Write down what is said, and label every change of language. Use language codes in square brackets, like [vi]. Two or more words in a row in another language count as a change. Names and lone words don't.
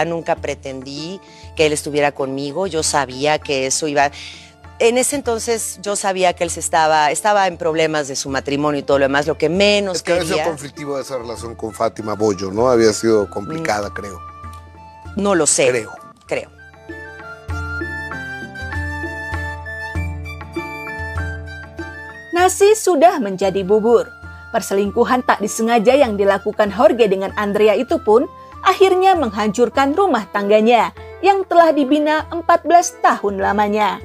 [es] Nunca pretendí que él estuviera conmigo. Yo sabía que eso iba... En ese entonces yo sabía que él estaba en problemas de su matrimonio y todo lo demás, lo que menos quería... Es que había sido conflictivo esa relación con Fátima Bogio, ¿no? Había sido complicada, creo. No lo sé. Creo. [id] Nasi sudah menjadi bubur. Perselingkuhan tak disengaja yang dilakukan Jorge dengan Andrea itu pun akhirnya menghancurkan rumah tangganya yang telah dibina 14 tahun lamanya.